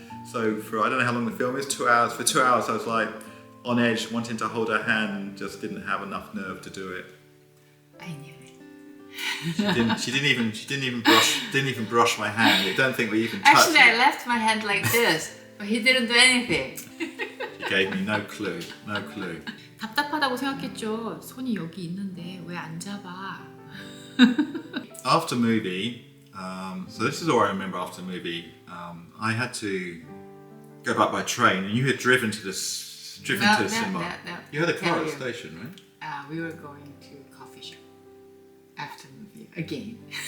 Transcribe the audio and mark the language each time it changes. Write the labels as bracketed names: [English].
[English] So for, I don't know how long the film is, 2 hours. For 2 hours I was like on edge, wanting to hold her hand, and just didn't have enough nerve to do it. I knew it. She didn't even brush my hand. I don't think we even touched Actually, I it. left my hand like this, but he didn't do anything. He gave me no clue. [Korean] 답답하다고 생각했죠. 손이 여기 있는데 왜 안 잡아? [English] After movie, so this is all I remember after movie. I had to go back by train, and you had driven to the cinema. No. You had a car at the station, right? We were going to coffee shop after movie again.